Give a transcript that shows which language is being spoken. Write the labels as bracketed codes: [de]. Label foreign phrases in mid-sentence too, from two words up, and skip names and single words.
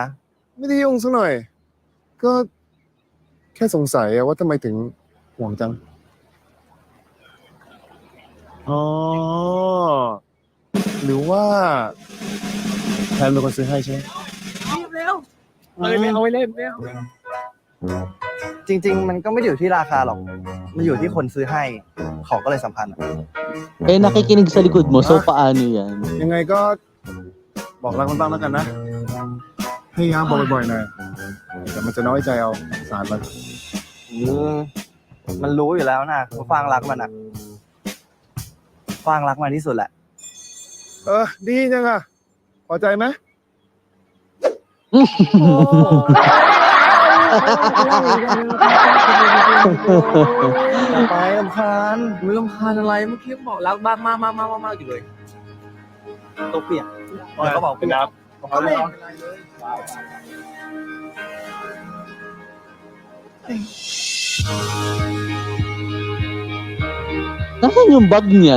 [th] ไม่ได้ยุ่งสักหน่อย ก็แค่สงสัยอะว่าทำไมถึงห่วงจังอ๋อหรือว่าแพนเป็นคนซื้อให้ใช่ไหม เอาไว้เล่นไม่เอาจริง ๆ มันก็ไม่ได้อยู่ที่ราคาหรอก มันอยู่ที่คนซื้อให้ ของก็เลยสำคัญอะ [tl] Eh, nakikinig sa likod mo, so paano yan? [th] ยังไงก็บอกรักมันบ้างแล้วกันนะพยายามบอกบ่อยๆหน่อยแต่มันจะน้อยใจเอาสารมัน มันรู้อยู่แล้วนะว่าฟางรักมันอ่ะฟางรักมันที่สุดแหละ ดีจังอะพอใจไหม ไปลำคาญ ไม่รำคาญอะไรเมื่อกี้บอกรักมากมากมากมากมากอยู่เลย ตัวเปียกเขาบอกเปียก เอาเลย [tl] Nasaan yung bag niya?